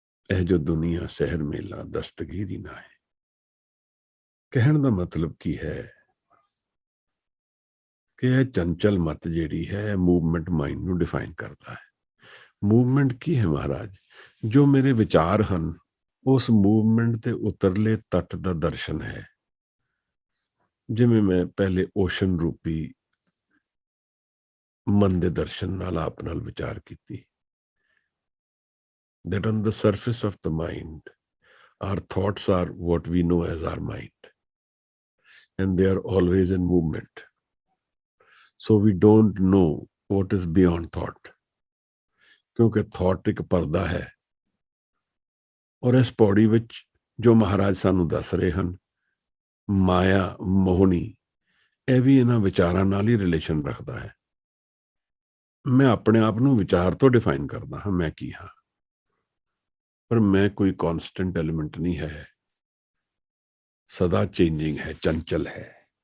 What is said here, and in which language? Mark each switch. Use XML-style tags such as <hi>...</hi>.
<pa>ਇਹ ਜੋ ਦੁਨੀਆ ਸਹਿਰ ਮੇਲਾ ਦਸਤਗੀਰੀ ਨਾ ਹੈ। ਕਹਿਣ ਦਾ ਮਤਲਬ ਕੀ ਹੈ ਕਿ ਇਹ ਚੰਚਲ ਮਤ ਜਿਹੜੀ ਹੈ, ਮੂਵਮੈਂਟ ਮਾਈਂਡ ਨੂੰ ਡਿਫਾਈਨ ਕਰਦਾ ਹੈ। ਮੂਵਮੈਂਟ ਕੀ ਹੈ ਮਹਾਰਾਜ? ਜੋ ਮੇਰੇ ਵਿਚਾਰ ਹਨ, ਉਸ ਮੂਵਮੈਂਟ ਦੇ ਉਤਰਲੇ ਤੱਟ ਦਾ ਦਰਸ਼ਨ ਹੈ। ਜਿਵੇਂ ਮੈਂ ਪਹਿਲੇ ਓਸ਼ਨ ਰੂਪੀ ਮਨ ਦੇ ਦਰਸ਼ਨ ਨਾਲ ਆਪ ਨਾਲ ਵਿਚਾਰ ਕੀਤੀ,</pa> <en>that on the surface of the mind, our thoughts are what we know as our mind, and they are always in movement. So we don't know what is beyond thought,</en> <pa>ਕਿਉਂਕਿ thought ਇੱਕ ਪਰਦਾ ਹੈ। ਔਰ ਇਸ ਪੌੜੀ ਵਿੱਚ ਜੋ ਮਹਾਰਾਜ ਸਾਨੂੰ ਦੱਸ ਰਹੇ ਹਨ, ਮਾਇਆ ਮੋਹਣੀ, ਇਹ ਵੀ ਇਹਨਾਂ ਵਿਚਾਰਾਂ ਨਾਲ ਹੀ ਰਿਲੇਸ਼ਨ ਰੱਖਦਾ ਹੈ। ਮੈਂ ਆਪਣੇ ਆਪ ਨੂੰ ਵਿਚਾਰ ਤੋਂ ਡਿਫਾਈਨ ਕਰਦਾ ਹਾਂ, ਮੈਂ ਕੀ ਹਾਂ, ਪਰ ਮੈਂ ਕੋਈ ਕੌਨਸਟੈਂਟ ਐਲੀਮੈਂਟ ਨਹੀਂ ਹੈ, ਸਦਾ ਚੇਂਜਿੰਗ ਹੈ, ਚੰਚਲ ਹੈ।</pa>